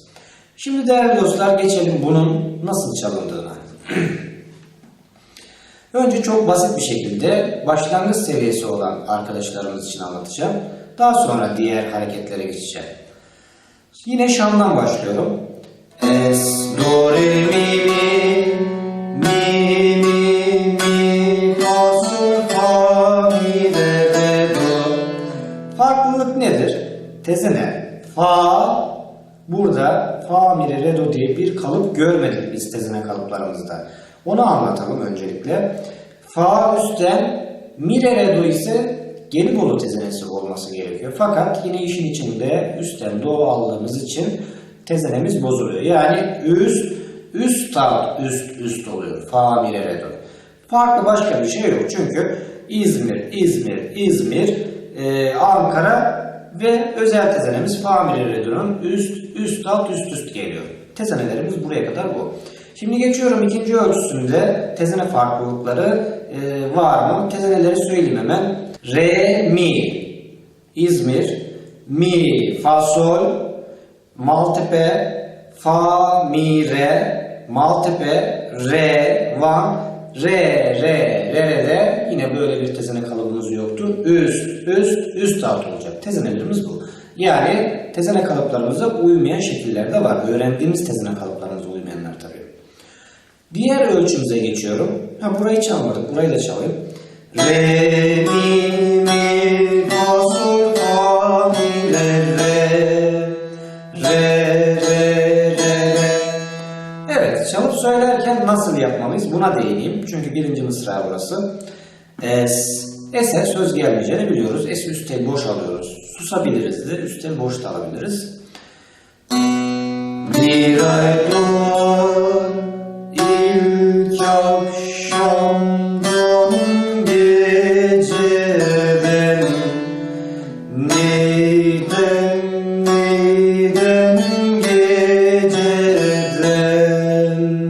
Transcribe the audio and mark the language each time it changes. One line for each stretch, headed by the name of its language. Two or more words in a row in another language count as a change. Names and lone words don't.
Turkish: Şimdi değerli dostlar geçelim bunun nasıl çalındığına. Önce çok basit bir şekilde başlangıç seviyesi olan arkadaşlarımız için anlatacağım. Daha sonra diğer hareketlere geçeceğim. Yine şandan başlıyorum. Es, do, re, mi, mi, mi, mi, mi, fa, sol, fa, mi, re, re, do. Farklılık nedir? Tezene, fa, burada fa, mi, re, do diye bir kalıp görmedik biz tezene kalıplarımızda. Onu anlatalım öncelikle. Fa üstten, mi, re, do ise Gelibolu tezenesi olması gerekiyor. Fakat yine işin içinde üstten do aldığımız için tezenemiz bozuluyor. Yani üst alt üst oluyor. Fa, mi, re, do. Farklı başka bir şey yok. Çünkü İzmir, Ankara ve özel tezenemiz fa, mi, re, do'nun üst alt üst geliyor. Tezenelerimiz buraya kadar bu. Şimdi geçiyorum ikinci ölçüsünde tezene farklılıkları var mı? Tezeneleri söyleyeyim hemen. Re, mi, İzmir, mi, fa, sol, Maltepe, fa, mi, re, Maltepe, re, Van, re, yine böyle bir tezene kalıbımız yoktu. Üst alt olacak. Tezenelerimiz bu. Yani tezene kalıplarımıza uymayan şekiller de var. Öğrendiğimiz tezene kalıplarımıza uymayanlar tabii. Diğer ölçümüze geçiyorum. Burayı çalmadık. Burayı da çalayım. Re, mi, mi, fa, sol, fa, mi, re. Evet, çalıp söylerken nasıl yapmalıyız? Buna değineyim. Çünkü birinci mısra burası. Es'e söz gelmeyeceğini biliyoruz. Es'i üst tel boş alıyoruz. Susabiliriz de, üst tel boş da alabiliriz. Bir ay doğar ilk akşamdan geceden neyden geceden.